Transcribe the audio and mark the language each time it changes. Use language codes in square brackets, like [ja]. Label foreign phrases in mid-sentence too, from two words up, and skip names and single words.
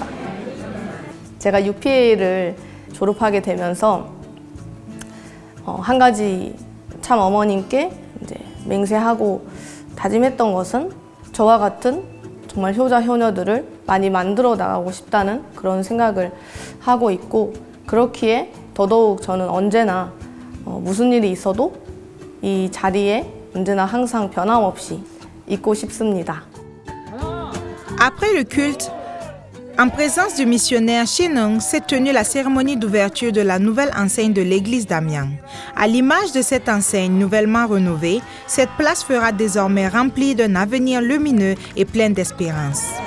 [ko] 제가 UPA를 졸업하게 되면서 한 가지 참 어머님께 이제 맹세하고 다짐했던 것은 저와 같은 정말 효자 효녀들을 많이 만들어 나가고 싶다는 그런 생각을 하고 있고 그렇기에 더더욱 저는 언제나 무슨 일이 있어도 이 자리에 언제나 항상 변함없이 있고 싶습니다. [fr] Après le culte, en présence du missionnaire Shin-nung, s'est tenue la cérémonie d'ouverture de la nouvelle enseigne de l'église d'Amyang. À l'image de cette enseigne nouvellement rénovée, cette place sera désormais remplie d'un avenir lumineux et plein d'espérance.